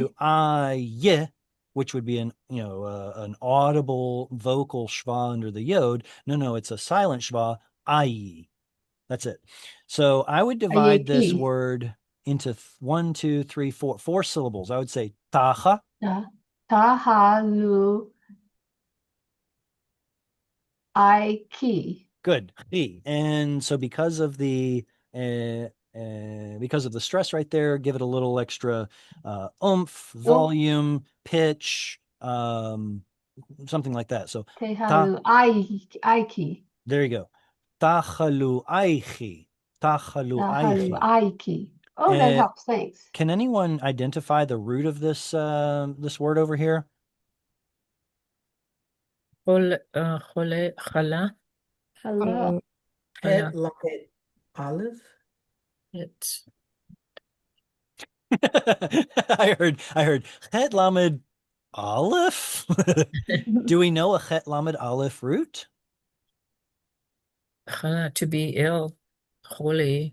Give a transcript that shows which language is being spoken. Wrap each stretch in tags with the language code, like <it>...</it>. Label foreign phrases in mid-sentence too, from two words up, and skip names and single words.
<en>to I, which would be an an audible vocal schwa under the yod. No, it's a silent schwa. I. That's it. So I would divide this ki. word into 1, 2, 3, 4 syllables. I would say tacha. Ta ha lu I ki. Good. And so because of the stress right there, give it a little extra oomph, volume, pitch, something like that. So Te ha ta, lu I ki. there you go. Tachalu aichi. Tachalu Ta ha lu aichi. I ki. Oh, that Uh, helps. Thanks. Can anyone identify the root of this this word over here? Chala. Hello. Chala. Het lamet olive. It. I heard Chet Lamed Aleph. Do we know a Chet Lamed Aleph root? Chala, to be ill. Holy.</en>